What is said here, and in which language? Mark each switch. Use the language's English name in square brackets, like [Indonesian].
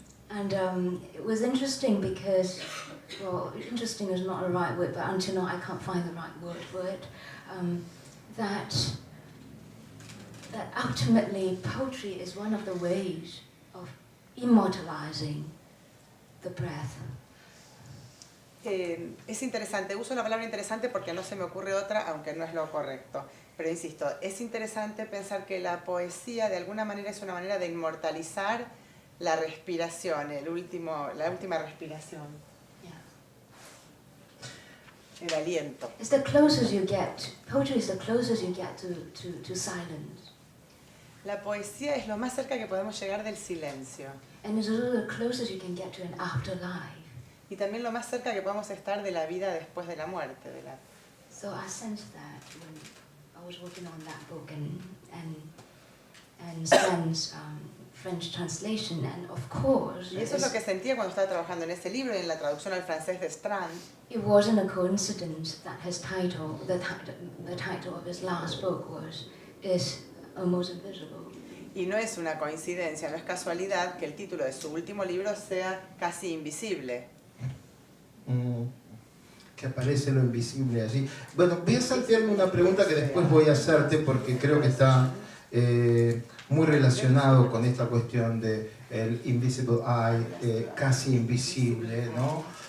[English] and it was interesting because, well, interesting is not a right word, but until now I can't find the right word for it. That ultimately poetry is one of the ways of immortalizing the breath. [Spanish] Es interesante, uso la palabra interesante porque no se me ocurre otra, aunque no es lo correcto. Pero insisto, es interesante pensar que la poesía de alguna manera es una manera de inmortalizar la respiración, la última respiración, el aliento. [English] It's the closest you get, poetry is the closest you get to silence. [Spanish] La poesía es lo más cerca que podemos llegar del silencio. [English] And it's also the closest you can get to an afterlife. [Spanish] Y también lo más cerca que podemos estar de la vida después de la muerte. [English] So I sensed that when I was working on that book and Stan's French translation, and of course, [Spanish] Y eso es lo que sentía cuando estaba trabajando en ese libro y en la traducción al francés de Strand. [English] it wasn't a coincidence that his title, the title of his last book is Almost Invisible. [Spanish] Y no es una coincidencia, no es casualidad que el título de su último libro sea Casi Invisible. Que aparece lo invisible allí. Bueno, voy a saltearme una pregunta que después voy a hacerte porque creo que está muy relacionado con esta cuestión de el [English] invisible eye, [Spanish] casi invisible, ¿no?